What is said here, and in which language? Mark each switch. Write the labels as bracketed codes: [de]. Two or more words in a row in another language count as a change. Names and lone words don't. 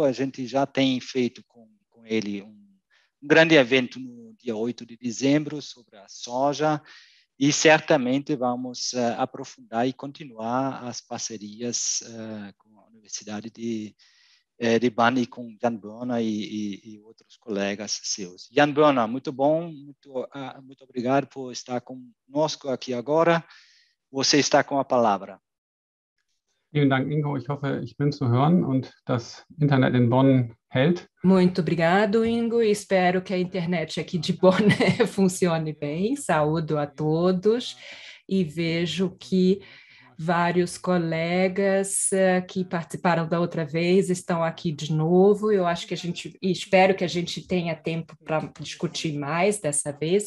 [pt] A gente já tem feito com ele um grande evento no dia 8 de dezembro sobre a soja e certamente vamos aprofundar e continuar as parcerias com a Universidade de Bonn e com Jan Börner e outros colegas seus. Jan Börner, muito bom, muito obrigado por estar conosco aqui agora. Você está com a palavra. [de] Vielen Dank, Ingo. Ich hoffe, ich bin zu hören und das Internet in Bonn hält. [pt] Muito obrigado, Ingo. Espero que a internet aqui de Bonn funcione bem. Saúdo a todos e vejo que vários colegas que participaram da outra vez estão aqui de novo. Eu acho que espero que a gente tenha tempo para discutir mais dessa vez.